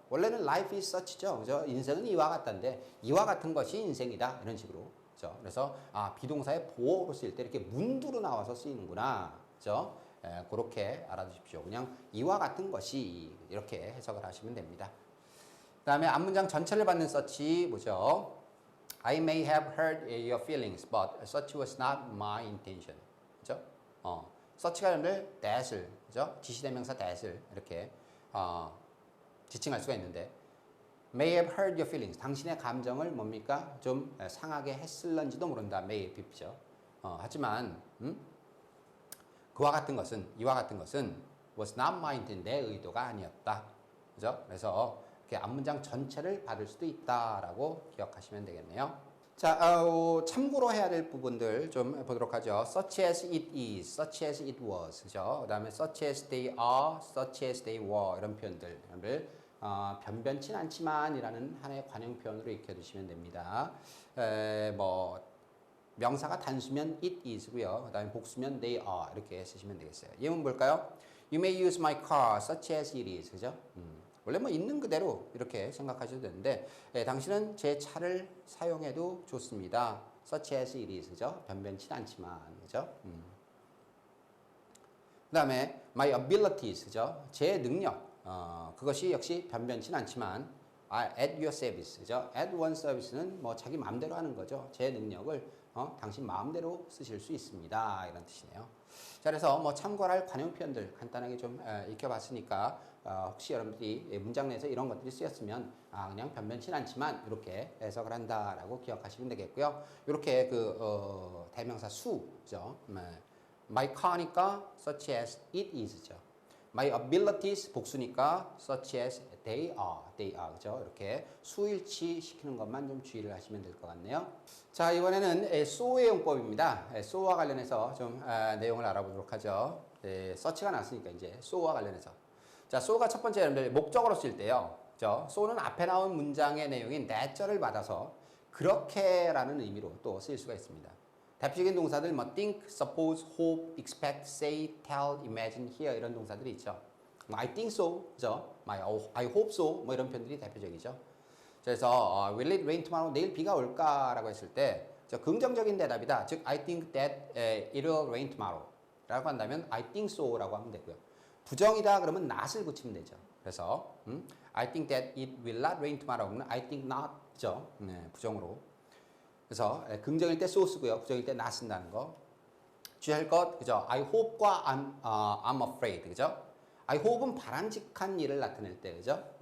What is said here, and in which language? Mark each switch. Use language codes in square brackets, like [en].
[ko] 원래는 [en] life is such [ko] 죠, 그죠? 인생은 이와 같다인데 이와 같은 것이 인생이다 이런 식으로, 그죠? 그래서 비동사의 보호로 쓰일 때 이렇게 문두로 나와서 쓰이는구나, 그죠? 그렇게 알아두십시오. 그냥 이와 같은 것이 이렇게 해석을 하시면 됩니다. 그 다음에 앞문장 전체를 받는 such 뭐죠? [en] I may have hurt your feelings, but such was not my intention. [ko] 그죠? such가 여러분들 that을, 그죠? 지시대명사 that을 이렇게 지칭할 수가 있는데, [en] may have hurt your feelings. [ko] 당신의 감정을 뭡니까? 좀 상하게 했을런지도 모른다. may have 죠. 하지만 그와 같은 것은, 이와 같은 것은 [en] was not my intent. [ko] 내 의도가 아니었다. 그죠? 그래서 앞문장 전체를 받을 수도 있다라고 기억하시면 되겠네요. 자, 참고로 해야 될 부분들 좀 보도록 하죠. [en] such as it is, such as it was, 그죠? 그 다음에 such as they are, such as they were 이런 표현들, [ko] 변변치 않지만이라는 하나의 관용 표현으로 익혀두시면 됩니다. 뭐 명사가 단수면 it is고요. 그 다음에 복수면 they are 이렇게 쓰시면 되겠어요. 예문 볼까요? [en] You may use my car such as it is, 그죠? [ko] 원래 뭐 있는 그대로 이렇게 생각하셔도 되는데 당신은 제 차를 사용해도 좋습니다. [en] such as it is, 그죠? [ko] 변변치 않지만, 그죠? 그 다음에 my abilities, 그죠? 제 능력, 그것이 역시 변변치 않지만 [en] at your service, [ko] 그죠? at one service는 뭐 자기 마음대로 하는 거죠. 제 능력을 당신 마음대로 쓰실 수 있습니다. 이런 뜻이네요. 자, 그래서 뭐 참고할 관용 표현들 간단하게 좀 익혀봤으니까 혹시 여러분들이 문장 내에서 이런 것들이 쓰였으면 그냥 변변치 않지만 이렇게 해석을 한다라고 기억하시면 되겠고요. 이렇게 그 대명사 수죠. [en] My car니까 such as it is죠. My abilities 복수니까 such as they are, 그죠? [ko] 이렇게 수일치 시키는 것만 좀 주의를 하시면 될 것 같네요. 자, 이번에는 so의 용법입니다. so와 관련해서 좀 내용을 알아보도록 하죠. 서치가 났으니까 이제 so와 관련해서. 자, so가 첫 번째 여러분들 목적어로 쓸 때요. 그죠? so는 앞에 나온 문장의 내용인 that절을 받아서 그렇게라는 의미로 또 쓰일 수가 있습니다. 대표적인 동사들 뭐 think, suppose, hope, expect, say, tell, imagine, hear 이런 동사들이 있죠. [en] I think so, 그죠? [ko] I hope so, 뭐 이런 표현들이 대표적이죠. [en] 그래서 will it rain tomorrow? [ko] 내일 비가 올까라고 했을 때 긍정적인 대답이다. 즉 [en] I think that it will rain tomorrow. [ko] 라고 한다면 [en] I think so [ko] 라고 하면 되고요. 부정이다 그러면 not을 붙이면 되죠. [en] 그래서 I think that it will not rain tomorrow는 I think not죠. [ko] 네, 부정으로. 그래서 긍정일 때 so 쓰고요. 부정일 때 not 쓴다는 거. 주의할 것, 그죠? [en] I hope과 I'm afraid, 그죠? [ko] I hope은 바람직한 일을 나타낼 때, 그죠?